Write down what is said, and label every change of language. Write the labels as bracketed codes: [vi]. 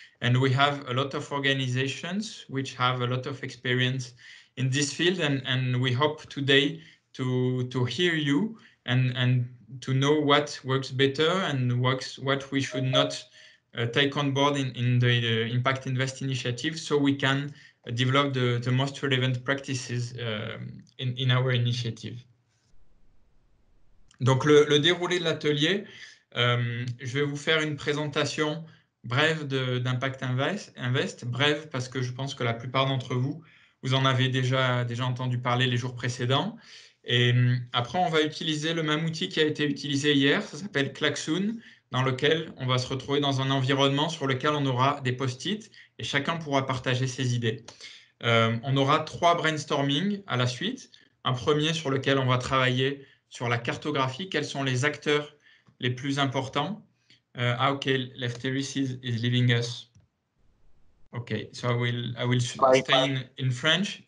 [en] And we have a lot of organizations which have a lot of experience in this field, and we hope today to hear you and to know what works better and what we should not take on board in the Impact Invest initiative, so we can develop the most relevant practices in our initiative. [fr] Donc le déroulé de l'atelier, je vais vous faire une présentation brève d'Impact Invest, brève parce que je pense que la plupart d'entre vous, vous en avez déjà entendu parler les jours précédents. Et après, on va utiliser le même outil qui a été utilisé hier, ça s'appelle Klaxoon, dans lequel on va se retrouver dans un environnement sur lequel on aura des post-it et chacun pourra partager ses idées. On aura 3 brainstorming à la suite. Un premier sur lequel on va travailler sur la cartographie, quels sont les acteurs les plus importants. [en] Okay, Lefteris is leaving us. Okay, so I will stay in French.